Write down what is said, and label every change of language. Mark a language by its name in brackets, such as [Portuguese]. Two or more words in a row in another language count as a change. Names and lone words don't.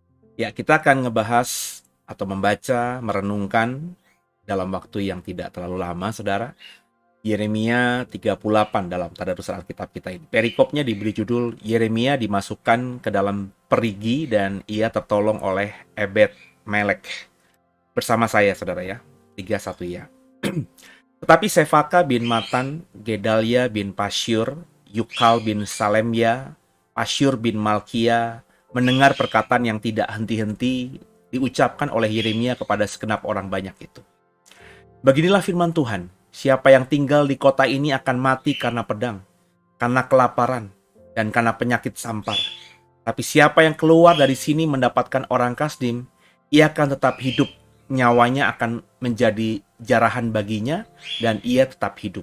[Indonesian] Ya, kita akan ngebahas atau membaca, merenungkan dalam waktu yang tidak terlalu lama, saudara. Yeremia 38 dalam tadarusan Alkitab kita ini. Perikopnya diberi judul Yeremia dimasukkan ke dalam perigi dan ia tertolong oleh Ebed Melek. Bersama saya, saudara ya. 31 ya. Tetapi Sefaka bin Matan, Gedalia bin Pasyur, Yukal bin Salemya, Pasyur bin Malkia, mendengar perkataan yang tidak henti-henti diucapkan oleh Yeremia kepada segenap orang banyak itu. Beginilah firman Tuhan, siapa yang tinggal di kota ini akan mati karena pedang, karena kelaparan, dan karena penyakit sampar. Tapi siapa yang keluar dari sini mendapatkan orang Kasdim, ia akan tetap hidup, nyawanya akan menjadi jarahan baginya, dan ia tetap hidup.